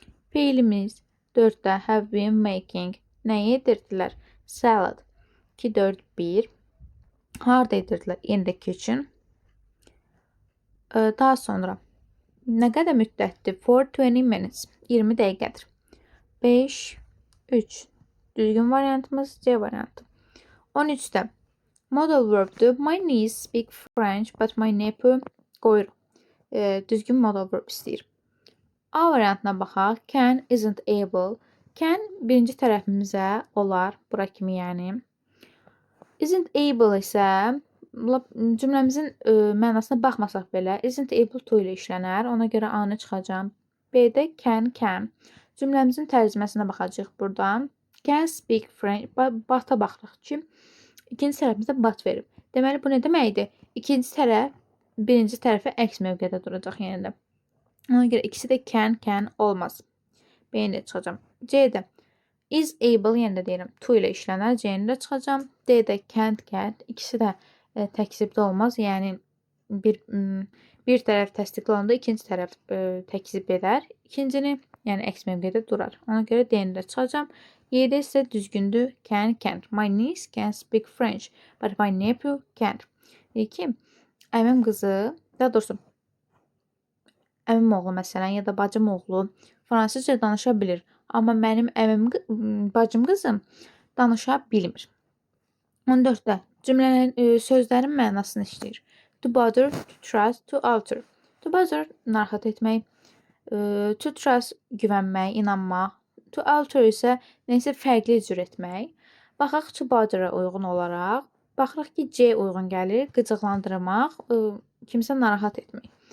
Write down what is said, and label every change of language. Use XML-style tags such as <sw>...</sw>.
<az>Feilimiz 4-də</az> <en>have been making.</en> <az>Nəyi edirdilər? Salad 2, 4, 1. Harda edirdilər?</az> <en>In the kitchen.</en> <az>Daha sonra nə qədər müddətdir?</az> <en>For 20 minutes.</en> <az>20 dəqiqədir. 5, 3. Düzgün variantımız C variantı. 13-də modal verb'dur.</az> <en>My niece speak French, but my nephew</en> <az>qoyur. Düzgün modal verb istəyir. A variantına baxaq.</az> <en>Can, isn't able.</en> <az>Can birinci tərəfimizə olar. Bura kimi yəni. Isn't able isə cümləmizin mənasına baxmasaq belə</az> <en>isn't able to</en> <az>ilə işlənər. Ona görə A-nı çıxacam. B-də can. Cümləmizin tərcüməsinə baxacağıq buradan.</az> <en>Can speak French.</en> <az>But-a baxırıq ki, ikinci tərəfimizdə but verib. Deməli, bu nə deməkdir? İkinci tərəf birinci tərəfə əks mövqedə duracaq yenə də. Ona görə ikisi də can olmaz. B-ni də çıxacam. C-də is able, yenə də deyirəm, to ilə işlənər. C-ni də çıxacam. D-də can't. İkisi də təksibdə olmaz. Yəni, bir tərəf təsdiqli olanda ikinci tərəf təkzib edər. İkincini, yəni əks mövqedə durar. Ona görə D-ni də çıxacam. Y-də isə düzgündür. Can, can't.</az> <en>My niece can speak French, but my nephew can't.</en> <az>Deyir ki, əmim qızı, daha doğrusu əmim oğlu məsələn ya da bacım oğlu fransızca danışa bilir. Amma mənim bacım qızım danışa bilmir. 14-də cümlələrin sözlərin mənasını işləyir.</az> <en>To bother, to trust, to alter.</en> <az>To bother narahat etmək, to trust güvənmək, inanmaq, to alter isə nəsə fərqli cür etmək. Baxaq to bother-a uyğun olaraq, baxırıq ki, C uyğun gəlir, qıcıqlandırmaq, kimsə narahat etmək.</az>